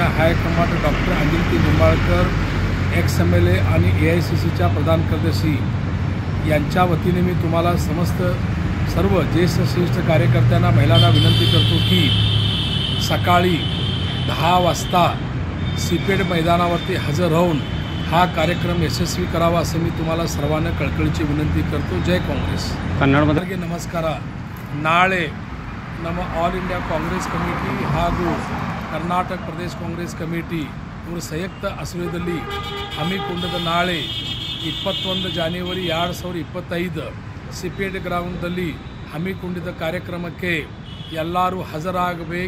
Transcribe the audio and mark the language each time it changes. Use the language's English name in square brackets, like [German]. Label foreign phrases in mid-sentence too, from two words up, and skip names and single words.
[Marathi] हायकमांड डॉक्टर अंजली निंबाळकर XMLA आणि AICCच्या प्रधान कार्यदर्शी यांच्या वतीने मी तुम्हाला सर्व ज्येष्ठ श्रेष्ठ कार्यकर्त्यांना महिलांना विनंती करतो की सकाळी 10 वाजता सीपेड मैदानावरती हजर राहून हा कार्यक्रम यशस्वी करावा असं मी तुम्हाला सर्वांना कळकळीची विनंती करतो। जय काँग्रेस। कन्नडमध्ये नमस्कार। [Kannada] नाळे ನಮ್ಮ ಆಲ್ ಇಂಡಿಯಾ ಕಾಂಗ್ರೆಸ್ ಕಮಿಟಿ ಹಾಗೂ ಕರ್ನಾಟಕ ಪ್ರದೇಶ ಕಾಂಗ್ರೆಸ್ ಕಮಿಟಿ ಇವರು ಸಂಯುಕ್ತ ಆಶ್ರಯದಲ್ಲಿ ಹಮ್ಮಿಕೊಂಡಿದ್ದ ನಾಳೆ 21 ಜಾನ್ಯುವರಿ 2025 ಸಿಪೇಟ್ ಗ್ರೌಂಡ್ನಲ್ಲಿ ಹಮ್ಮಿಕೊಂಡಿದ್ದ ಕಾರ್ಯಕ್ರಮಕ್ಕೆ ಎಲ್ಲರೂ ಹಾಜರಾಗಬೇಕು।